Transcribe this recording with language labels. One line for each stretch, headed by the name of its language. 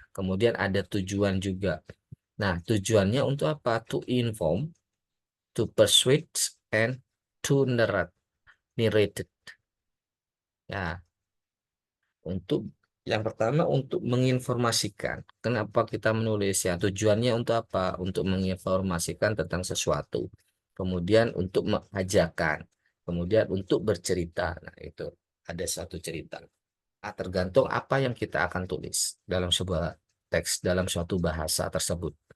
Indonesian: Kemudian ada tujuan juga. Nah, tujuannya untuk apa?
English: To inform, to persuade, and to narrate.
Indonesian: Ya, untuk yang pertama untuk menginformasikan. Kenapa kita menulis ya? Tujuannya untuk apa? Untuk menginformasikan tentang sesuatu. Kemudian untuk mengajarkan. Kemudian untuk bercerita. Nah, itu ada satu cerita. Nah, tergantung apa yang kita akan tulis dalam sebuah teks, dalam suatu bahasa tersebut.